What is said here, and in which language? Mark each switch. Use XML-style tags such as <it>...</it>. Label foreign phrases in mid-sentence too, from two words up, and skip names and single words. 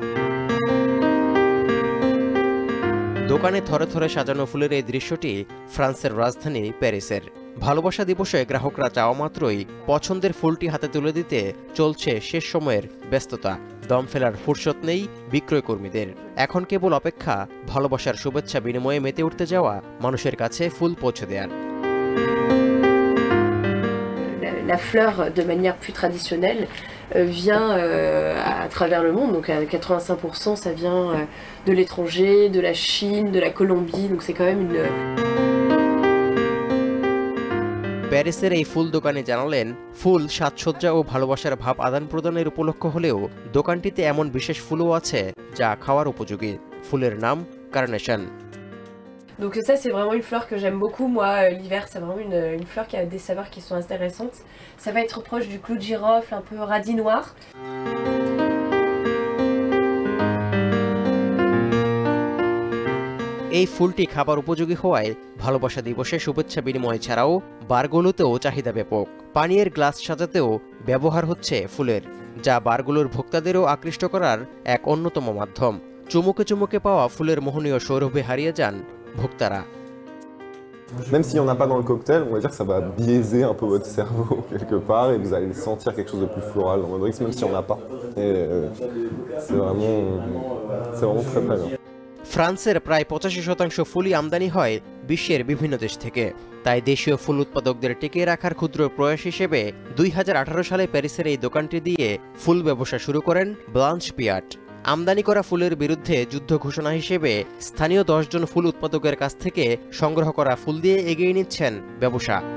<bn>দোকানে থরে থরে সাজানো ফুলের এই দৃশ্যটি ফ্রান্সের রাজধানী প্যারিসের। ভালোবাসা দিবসে গ্রাহকরা চাওয়া মাত্রই পছন্দের ফুলটি হাতে তুলে দিতে চলছে শেষ সময়ের ব্যস্ততা। দম ফেলার ফুরসত নেই বিক্রয় কর্মীদের। এখন কেবল অপেক্ষা ভালোবাসার শুভেচ্ছা বিনিময়ে মেতে উঠতে যাওয়া মানুষের কাছে ফুল পৌঁছে দেওয়ার।</bn> <fr>La fleur, de manière plus traditionnelle, vient à travers le monde. Donc à 85%, ça vient de l'étranger, de la Chine, de la Colombie. Donc c'est quand même une...</fr> <bn>প্যারিসের এই ফুল দোকানে জানালেন, ফুল সাজসজ্জা ও ভালোবাসার ভাব আদান প্রদানের উপলক্ষ হলেও দোকানটিতে এমন বিশেষ ফুলও আছে যা খাওয়ার উপযোগী। ফুলের নাম কার্নেশন।</bn> <fr>Donc ça c'est vraiment une fleur que j'aime beaucoup. Moi l'hiver c'est vraiment une fleur qui a des saveurs qui sont intéressantes. Ça va être proche du clou de girofle, un peu radis noir.</fr> <bn>এই ফুলটি খাবার উপযোগী হওয়ায় ভালোবাসা দিবসে শুভেচ্ছা বিনিময় ছাড়াও বারগুলোতেও চাহিদা ব্যাপক। পানীয়ের গ্লাস সাজাতেও ব্যবহার হচ্ছে ফুলের, যা বারগুলোর ভোক্তাদেরও আকৃষ্ট করার এক অন্যতম মাধ্যম। চুমুকে চুমুকে পাওয়া ফুলের মোহনীয় সৌরভে হারিয়ে যান ভোক্তারা।</bn> <fr>Même s'il n'y en a pas dans le cocktail, on va dire que ça va biaiser un peu votre cerveau quelque part et vous allez sentir quelque chose de plus floral dans votre drink, même s'il n'y en a pas. Et c'est vraiment très très bien.</fr> <bn>ফ্রান্সের প্রায় 85% ফুলই আমদানি হয় বিশ্বের বিভিন্ন দেশ থেকে। তাই দেশীয় ফুল উৎপাদকদের টিকিয়ে রাখার ক্ষুদ্র প্রয়াস হিসেবে 2018 সালে প্যারিসের এই দোকানটি দিয়ে ফুল ব্যবসা শুরু করেন ব্লাঞ্চ পিয়াট। আমদানি করা ফুলের বিরুদ্ধে যুদ্ধ ঘোষণা হিসেবে স্থানীয় 10 জন ফুল উৎপাদকের কাছ থেকে সংগ্রহ করা ফুল দিয়ে এগিয়ে নিচ্ছেন ব্যবসা।</bn>